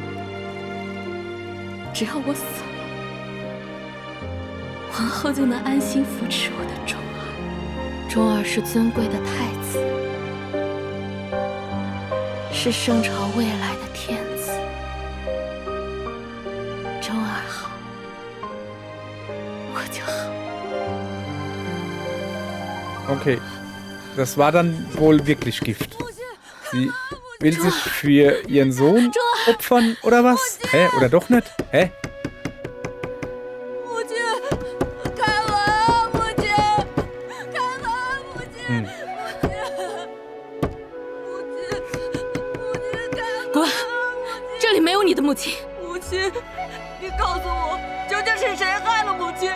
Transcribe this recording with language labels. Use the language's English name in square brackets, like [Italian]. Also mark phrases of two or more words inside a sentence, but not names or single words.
[Chinese] 只要我死了，皇后就能安心扶持我的钟儿。钟儿是尊贵的太子，是圣朝未来的天子。钟儿好，我就好。 [German] Okay. Das war dann wohl wirklich Gift. Sie will sich für ihren Sohn opfern, oder was? Hä? Oder doch nicht? Hä? [Chinese] 母亲，开门！母亲，开门！母亲，母亲，开门！滚！这里没有你的母亲。母亲，你告诉我，究竟是谁害了母亲？